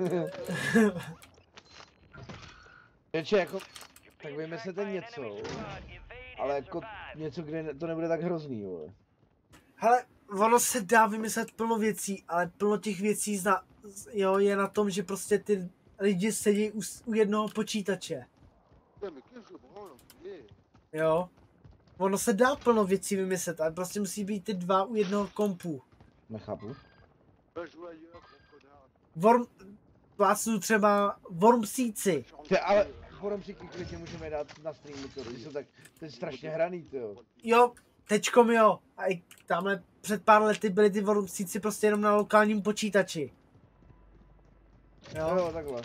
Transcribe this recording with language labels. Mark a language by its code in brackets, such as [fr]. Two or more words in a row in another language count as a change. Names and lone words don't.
[cs] Jenže jako, tak vymyslete něco, ale jako něco, kde to nebude tak hrozný, vole. Hele, ono se dá vymyslet plno věcí, ale plno těch věcí je na tom, že prostě ty lidi sedí u jednoho počítače. [fr] Putain, mais qu'est-ce que je branle, enculé? [cs] Jo. Ono se dá plno věcí vymyslet, ale prostě musí být ty dva u jednoho kompu. Nechápu. [fr] Va jouer ailleurs, mon connard. [cs] Plácnu třeba Wormsíci. Ale poromříky klidně můžeme dát na streamu, to jsou tak, to je strašně hraný, tyjo. Jo, teďkom jo. A i tamhle před pár lety byli ty Wormsíci prostě jenom na lokálním počítači. Jo, takhle.